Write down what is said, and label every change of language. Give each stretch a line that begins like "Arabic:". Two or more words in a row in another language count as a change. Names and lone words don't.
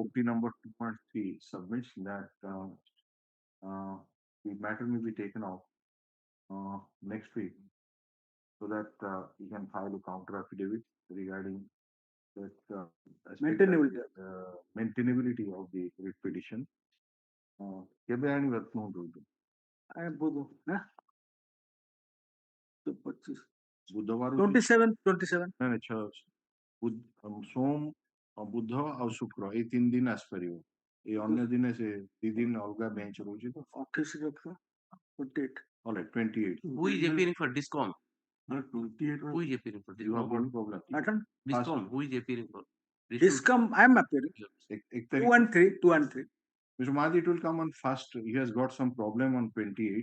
English: OP number 2 and 3 submits that the matter may be taken out next week, so that you can file a counter affidavit regarding that maintainability. Maintainability of the writ petition.
Odia: କେବେ ଆଣିବା କୁହନ୍ତୁ? ବୁଧବାର 27. ସୋମ ବୁଧ ଆଉ ଶୁକ୍ର ଏଇ 3 ଦିନ ଆସିପାରିବ। ଏଇ ଅନ୍ୟ ଦିନେ ସେ 2 ଦିନ ଅଲଗା ବେଞ୍ଚ ରହୁଛି ତ।
English: 28. All right, 28. Who is appearing for discom? 28. Who is appearing for You have one problem. discom? Who is appearing for? Discom, I am appearing. 2 and 3. Mr. Mahdi, it will come on first. He has got some problem on 28.